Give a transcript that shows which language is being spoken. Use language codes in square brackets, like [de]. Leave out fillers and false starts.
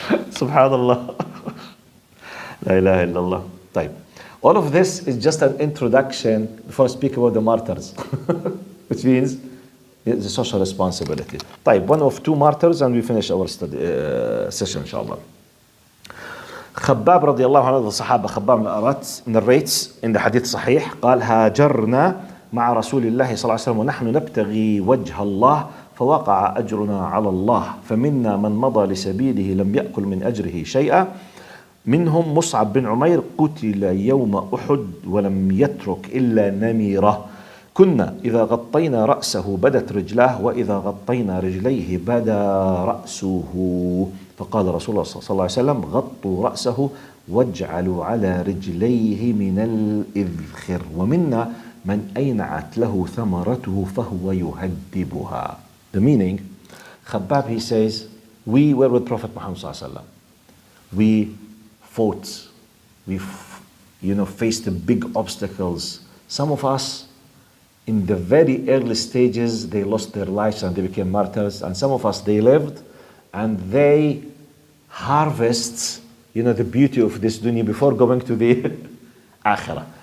[ar] Subhanallah. La ilaha illallah. طيب. [en] All of this is just an introduction before I speak about the martyrs, which means it's a social responsibility. طيب, one of two martyrs and we finish our study session inshallah. [ar] خباب رضي الله عنه, the Sahaba خباب من الأرات narrates in the hadith صحيح, قال هاجرنا مع رسول الله صلى الله عليه وسلم ونحن نبتغي وجه الله فوقع أجرنا على الله فمنا من مضى لسبيله لم يأكل من أجره شيئا منهم مصعب بن عمير قتل يوم أحد ولم يترك إلا نميرة كنا إذا غطينا رأسه بدت رجلاه وإذا غطينا رجليه بدا رأسه فقال رسول الله صلى الله عليه وسلم غطوا رأسه واجعلوا على رجليه من الإذخر ومنا من أينعت له ثمرته فهو يهدبها. [en] The meaning, Khabbab, he says, we were with Prophet Muhammad [ar] صلى الله عليه وسلم. [en] We fought, we faced the big obstacles. Some of us in the very early stages they lost their lives and they became martyrs, and some of us they lived and they harvest the beauty of this dunya before going to the akhirah.